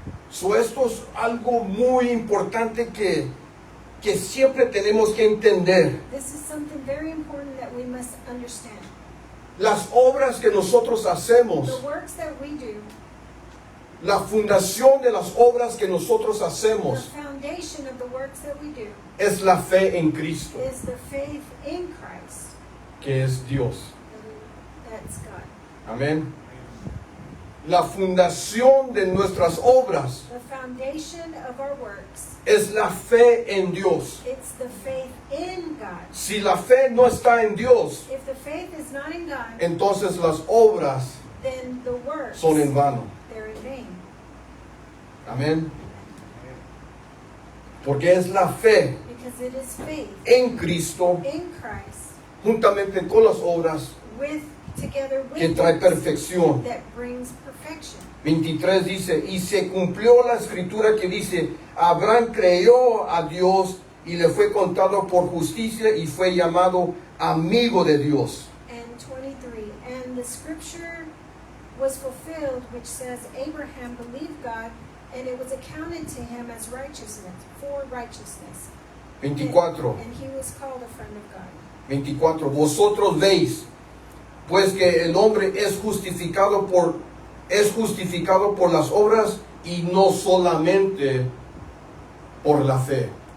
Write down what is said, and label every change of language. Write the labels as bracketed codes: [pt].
[es] So, esto es algo muy importante que siempre tenemos que entender. [en] This is something very important that we must understand. [es] Las obras que nosotros hacemos, [en] The works that we do, [es] la fundación de las obras que nosotros [en] the [es] hacemos [en] foundation of the works that we do, [es] es la fe en Cristo, [en] is the faith in Christ. [es] que es Dios. [en] That's God. [es] Amén. La fundación de nuestras obras [en] The foundation of our works, [es] es la fe en Dios. [en] it's the faith in God. [es] Si la fe no está en Dios, [en] If the faith is not in God, [es] entonces las obras [en] then the works, [es] son en vano. [en] they're in vain. [es] Amén. Porque es la fe [en] Because it is faith [es] en Cristo, [en] in Christ, [es] juntamente con las obras, [en] together [es] que [en] with [es] trae [en] works [es] perfección. [en] that brings perfection. [es] 23 dice, y se cumplió la escritura que dice, Abraham creyó a Dios y le fue contado por justicia y fue llamado amigo de Dios. [en] And 23, and the scripture was fulfilled, which says, Abraham believed God, and it was accounted to him as righteousness, for righteousness. 24. And he was called a friend of God. 24. [es] Vosotros veis, pues que el hombre es justificado por las obras y no solamente por la fe.